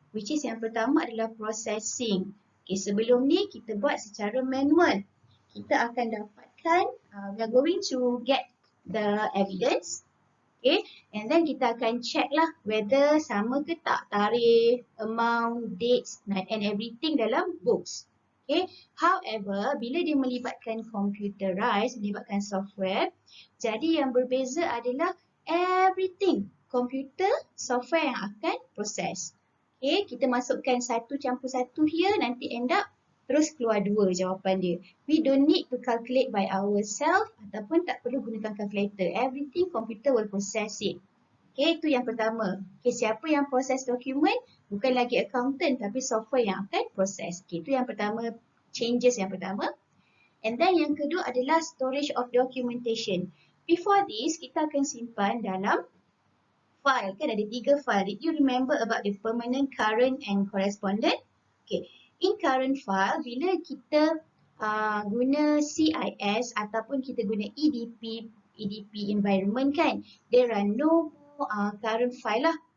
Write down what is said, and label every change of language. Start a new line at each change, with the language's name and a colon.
English: Which is
Malay: yang pertama adalah processing. Okay, sebelum ni kita buat secara manual. Kita akan dapatkan,
English: we are going to get the evidence. Okay, and then
Malay: kita akan
English: check lah whether
Malay: sama ke tak tarikh,
English: amount, dates and everything
Malay: dalam
English: books.
Malay: Okay, however, bila dia melibatkan computerized, melibatkan software, jadi yang berbeza adalah everything komputer, software yang akan proses. Okay, kita masukkan 1 campur 1 here, nanti
English: end up
Malay: terus keluar 2 jawapan dia.
English: We don't need to calculate by ourselves
Malay: ataupun tak perlu gunakan
English: calculator. Everything computer will process it.
Malay: Okay, itu yang pertama. Okay, siapa yang proses dokumen? Bukan lagi accountant tapi software yang akan proses. Okay, itu yang pertama, changes yang pertama.
English: And then
Malay: yang kedua adalah
English: storage of documentation. Before this,
Malay: kita akan simpan dalam file, kan ada 3 file.
English: Did you remember about the permanent, current and correspondent? Okay, in current file,
Malay: bila kita guna
English: CIS
Malay: ataupun kita guna
English: EDP environment kan, there are no current file lah.